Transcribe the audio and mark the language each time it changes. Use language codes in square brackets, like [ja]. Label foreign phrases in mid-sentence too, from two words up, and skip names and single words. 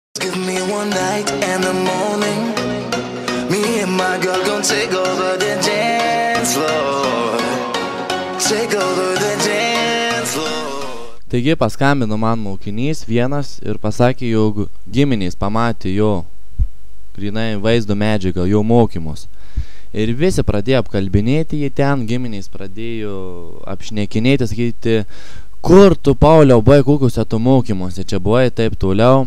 [en] Give me one night and the morning. Me and my girl gon' take over the dance floor. Take over the dance floor. [lt] Taigi paskambino man mokinys vienas ir pasakė, jog giminės pamatė jo grynai vaizdo medžiagą, jo mokymus. Ir visi pradėjo apkalbinėti jį ten, giminės pradėjo apšnekinėti, sakyti, kur tu, Pauliau, buvai kokiuose tu mokymuose, čia buvai taip toliau.